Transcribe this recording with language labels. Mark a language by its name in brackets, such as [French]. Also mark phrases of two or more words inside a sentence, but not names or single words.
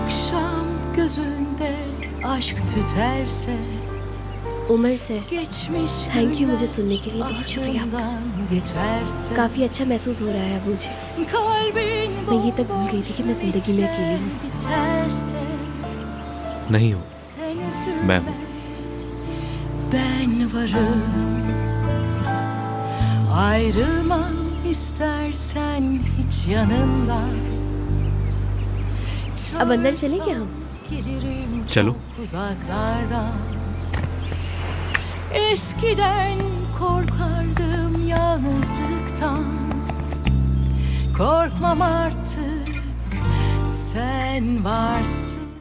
[Hindi] उमर से [English] thank you [Hindi] मुझे सुनने के लिए, बहुत शुक्रिया आपका। काफी अच्छा महसूस हो रहा है अब मुझे। मैं ये तक भूल गई थी कि मैं जिंदगी में अकेली हूँ। नहीं हो, मैं हूँ। [Turkish] Ben varım, ayrılmam istersen hiç yanından. [Hindi] अब अंदर चले क्या हम? चलो। [Turkish] Uzaklardan. Eskiden korkardım yalnızlıktan. Korkmam artık, sen varsın.